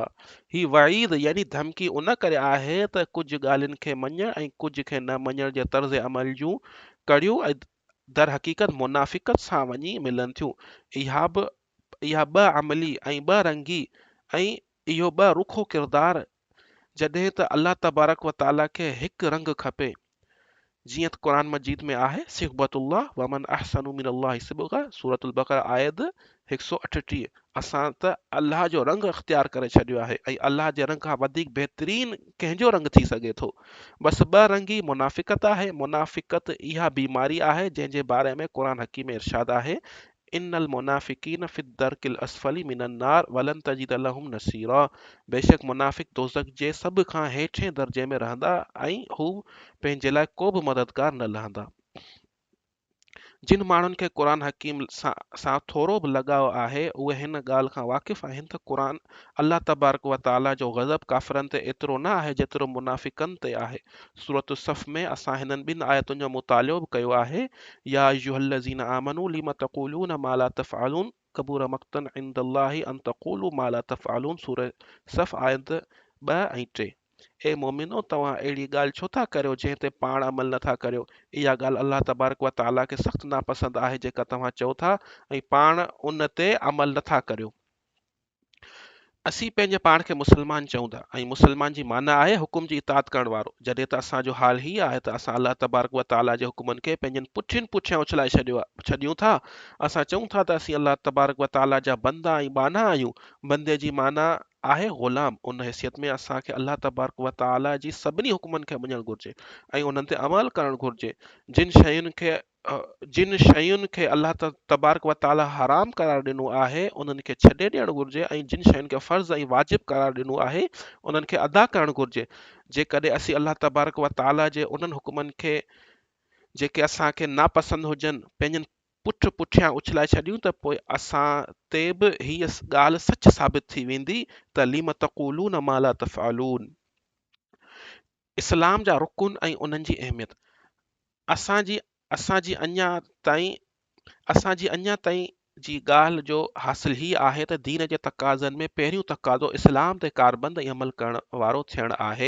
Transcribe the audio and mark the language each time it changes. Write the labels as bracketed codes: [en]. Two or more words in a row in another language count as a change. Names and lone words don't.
[sd] ही वईद यानी धमकी उन करे आहे त कुझु ॻाल्हियुनि खे मञण ऐं कुझु खे न मञण जे तर्ज़ अमल जूं कड़ियूं ऐं दर हक़ीक़त मुनाफ़िक़त सां वञी मिलनि थियूं। इहा ॿ अमली ऐं ॿ रंगी ऐं इहो ॿ रुखो किरदारु, जॾहिं त [ar] الله تبارك و تعالى [sd] खे हिकु रंग खपे, जीअं त क़ुर मजीद में आहे [ar] صبغة الله ومن أحسن من الله صبغة, [sd] सूरतुल बक़रा आयत 138। असां त अल्लाह जो रंग इख़्तियार करे छॾियो आहे ऐं अल्लाह जे रंग खां वधीक बहितरीन कंहिंजो रंग थी सघे थो। बसि ॿ रंगी मुनाफ़िक़त आहे। मुनाफ़िक़त इहा बीमारी आहे जंहिंजे बारे में क़ुर हकीम में इरशाद आहे, [ar] إن المنافقين في الدرك الأسفل من النار ولن تجد لهم نصيرا. [sd] बेशक मुनाफ़िक़ दोज़ख जे सभ खां हेठें दर्जे में रहंदा ऐं हू पंहिंजे लाइ को बि मददगार न लहंदा। जिन माण्हुनि खे क़ुर हकीम सां थोरो बि लॻाव आहे, उहे हिन ॻाल्हि खां वाक़िफ़ आहिनि त क़ुर [ar] الله تبارك و تعالى [sd] जो ग़ज़ब काफ़िरनि ते एतिरो न आहे जेतिरो मुनाफ़िक़नि ते आहे। सूरत सफ़ में असां हिननि ॿिनि आयतुनि जो मुतालियो बि कयो आहे। [ar] يا أيها الذين آمنوا لم تقولون ما لا تفعلون كبر مقتا عند الله أن تقولوا ما لا تفعلون, [sd] सूरह सफ़ आयत 2 ऐं 3। ए मोमिनो, तव्हां अहिड़ी ॻाल्हि छो था करियो जंहिं ते पाण अमल नथा करियो। इहा ॻाल्हि [ar] الله تبارك و تعالى [sd] खे सख़्तु नापसंद आहे जेका तव्हां चओ था ऐं पाण उन ते अमल नथा करियो। असीं पंहिंजे पाण खे मुसलमान चऊं था ऐं मुसलमान जी माना आहे हुकुम जी इताअत करण वारो, जॾहिं त असांजो हाल हीअ आहे त असां [ar] الله تبارك و تعالى [sd] जे हुकुमनि खे पंहिंजनि पुठियुनि पुठियां उछलाए छॾियूं था। असां चऊं था त असीं [ar] الله تبارك و تعالى [sd] जा बंदा ऐं बाना आहियूं। बंदे जी माना आहे ग़ुलाम। उन हैसियत में असांखे [ar] الله تبارك و تعالى [sd] जी सभिनी हुकुमनि खे मञणु घुरिजे ऐं उन्हनि ते अमल करणु घुरिजे। जिन शयुनि खे [ar] الله تبارك و تعالى [sd] हराम करार ॾिनो आहे उन्हनि खे छॾे ॾियणु घुरिजे ऐं जिन शयुनि खे फ़र्ज़ ऐं वाजिब करार ॾिनो आहे उन्हनि खे अदा करणु घुरिजे। जेकॾहिं असीं [ar] الله تبارك و تعالى [sd] जे उन्हनि हुकुमनि खे जेके असांखे नापसंद हुजनि पंहिंजनि पुठियां उछलाए छॾियूं त पोइ असां ते बि हीअ ॻाल्हि सच साबित थी वेंदी त [ar] لم تقولون ما لا تفعلون. [sd] इस्लाम जा रुकुन ऐं उन्हनि जी अहमियत। असांजी असांजी अञा ताईं जी ॻाल्हि जो हासिल ही आहे त दीन जे तक़ाज़नि में पहिरियों तक़ाज़ो इस्लाम ते कारबंद ऐं अमल करण वारो थियणु आहे।